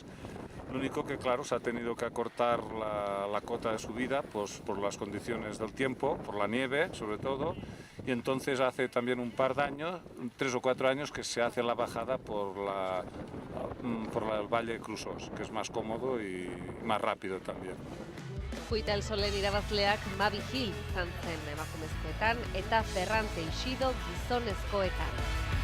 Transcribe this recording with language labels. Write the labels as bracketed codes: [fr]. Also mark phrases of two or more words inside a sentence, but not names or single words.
[es] Lo único que, claro, se ha tenido que acortar la cota de subida pues, por las condiciones del tiempo, por la nieve sobre todo, y entonces hace también un par de años, 3 o 4 años, que se hace la bajada por el Valle de Crusos, que es más cómodo y más rápido también. [eu] Kuita el Solen irabazleak Mavi Gil izan zen emakumezkoetan eta Ferran Teixido gizonezkoetan.